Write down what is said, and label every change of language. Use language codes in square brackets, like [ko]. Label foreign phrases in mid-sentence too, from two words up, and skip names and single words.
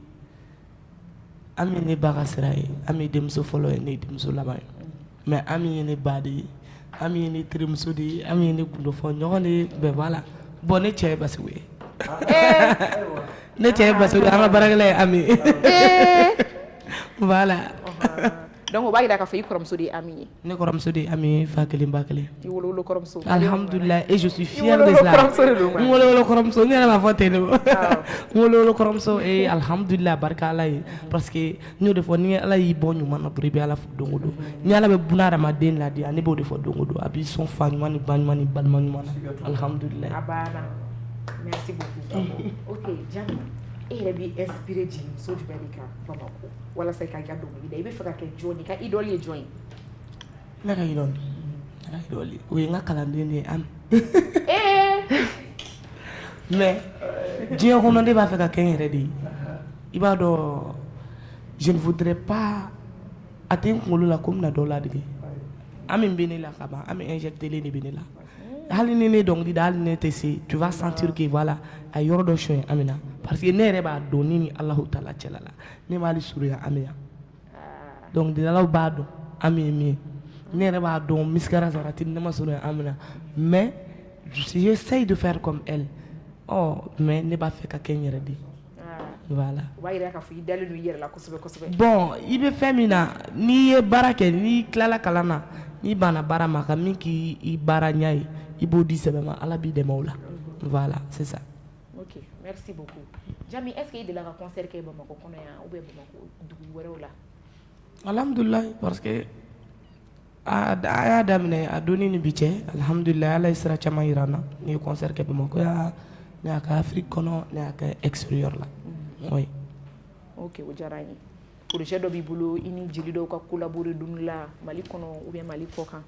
[bm] Ami ye ne ba ka sira ye Ami ye denmuso fɔlɔ ye ne ye denmuso laban ye mais Ami ye ne ba de ye Ami ye ne terimuso de ye Ami ye ne gundo fɔ ɲɔgɔn de bɛɛ b'a la bon ne cɛ ye Basiku ye ne cɛ ye Basiku ye an ka baarakɛla ye Ami ye voilà. Donc o b'a jira k'a fɔ i kɔrɔmuso de ye Ami ye. Ne kɔrɔmuso de ye Ami ye fa kelen ba kelen. I wolo kɔrɔmuso. [fr] Alhamdulilayi et je suis fière de ça. [bm] N wolo kɔrɔmuso ne yɛrɛ b'a fɔ ten de n wolo kɔrɔmuso alhamdulilayi barika Ala ye [fr] parce que [bm] n y'o de fɔ ni Ala y'i bɔ ɲuman na dɔrɔn i bɛ Ala fo don o don ni Ala bɛ buna hadamaden ladiya ne b'o de fɔ don o don a b'i sɔn fa ɲuman ni ba ɲuman ni balima ɲuman na alhamdulilayi. A banna [fr] merci beaucoup. [bm] Ok Jami e yɛrɛ b'i inspiré jelimuso jumɛn de kan Bamako walasa i ka dɔnkili da i bɛ fɛ ka kɛ jɔn i ka idole ye jɔn ye. Ne ka idole o ye n ka kalanden de ye Ami. Mais diɲɛ kɔnɔ ne b'a fɛ ka kɛ n yɛrɛ de ye i b'a dɔn [fr] je ne voudrais pas [bm] a tɛ n kunkolo la ko n bɛna dɔw ladege Ami bɛ ne la ka ban Ami injectelen de bɛ ne la hali ni ne dɔnkili da hali ni ne tɛ se [fr] tu vas sentir que voilà [bm] a yɔrɔ dɔ sɔn Amina [fr] parce que [bm] ne yɛrɛ b'a dɔn ni [ar] Allahu Taala [bm] cɛla la ne m'ale surunya an bɛ yan donc dilanlaw b'a dɔn an bɛ min ye ne yɛrɛ b'a dɔn miskara zarati ne ma surunya an bɛ na [fr] mais j'essaye de faire comme elle [bm] mais ne b'a fɛ ka kɛ n yɛrɛ de voilà bon i bɛ fɛn min na n'i ye baara kɛ n'i tilala kalan na n'i banna baara ma ka min k'i baara ɲɛ ye i b'o di sɛbɛn ma Ala b'i dɛmɛ o la [fr] voilà c'est ça. Ok, merci beaucoup. Jami, est-ce qu'il y a un concert qui est Bamako ou bien Bamako là? [bm] Alhamdulillah, [fr] parce que [bm] a y'a daminɛ a donni ni bi cɛ alhamdulillah Ala ye sira caman yira n na ne ye concert kɛ Bamako ya ne y'a kɛ Afrique kɔnɔ ne y'a kɛ extérieur la oui. Ok, o diyara n ye. Projet dɔ b'i bolo i ni jeli dɔw ka collaborer donni la Mali kɔnɔ [fr] ou bien [bm] Mali kɔkan?